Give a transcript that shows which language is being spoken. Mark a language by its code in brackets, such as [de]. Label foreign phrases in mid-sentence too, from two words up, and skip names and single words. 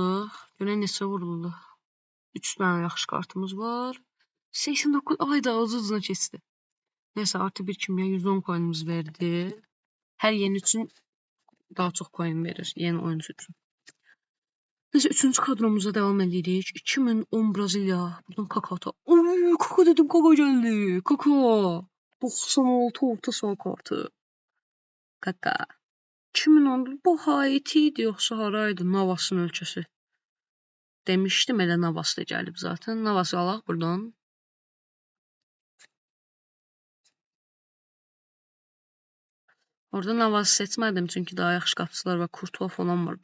[az] Görək neçə vuruldu. 3 tane yaxşı kartımız var. 89 ayda az-azına keçdi. [tr] Neyse, artı bir kimya 110 coinimiz verdi. [az] Hər yeni üçün daha çox coin verir. [tr] Yeni oyuncu üçün. Neyse, 3-cü kadromuza devam edirik. 2010 Brezilya. Buradan Kakata. Oy, Kaka dedim, Kaka geldi. Kaka. 96 orta saha kartı. [az] Kaka. 2010 bu Haiti idi yoxsa haraydı? Navas'ın ölkəsi. Demişdim, elə Navas da gəlib zaten. Navas'ı alaq buradan. Orada Navas'ı seçmədim çünki daha yaxşı qapıçılar var. [tr] Kurtuva falan var.